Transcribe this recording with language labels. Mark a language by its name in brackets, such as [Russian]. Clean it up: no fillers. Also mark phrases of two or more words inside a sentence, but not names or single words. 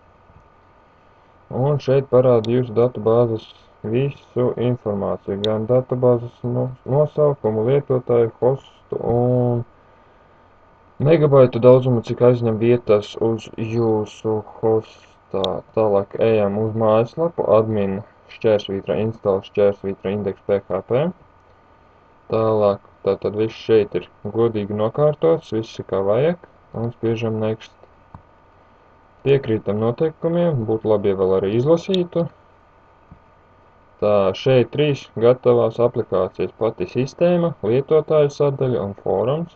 [Latvian] Un šeit parāda jūsu datubāzes visu informāciju, gan datubāzes nosaukumu, lietotāju, hostu un megabaitu daudzumu, cik aizņem vietas uz jūsu hostā. Tālāk ejam uz mājaslapu admin / install / index.php. Tālāk, tātad viss šeit ir godīgi nokārtots, viss ir kā vajag, un spiežam next. Piekrītam noteikumiem, būtu labi, ja vēl arī izlasītu. Tā, šeit 3 gatavās aplikācijas, pati sistēma, lietotāju sadaļa un fórums.